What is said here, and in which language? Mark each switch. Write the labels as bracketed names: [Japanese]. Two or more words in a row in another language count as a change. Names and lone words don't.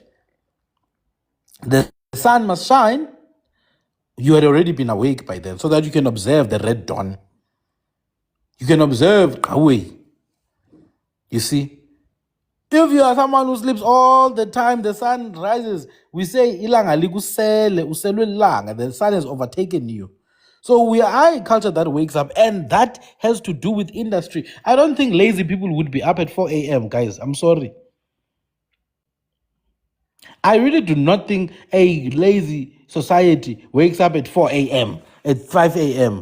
[English] The sun must shine. You had already been awake by then, so that you can observe the red dawn. You can observe Kawe. You see? If you are someone who sleeps all the time, the sun rises. We say [North Ndebele] ilanga likusele, uselwe lilanga, [English] the sun has overtaken you. So we are a culture that wakes up, and that has to do with industry. I don't think lazy people would be up at 4 a.m., guys. I'm sorry. I really do not think a lazy society wakes up at 4 a.m., at 5 a.m.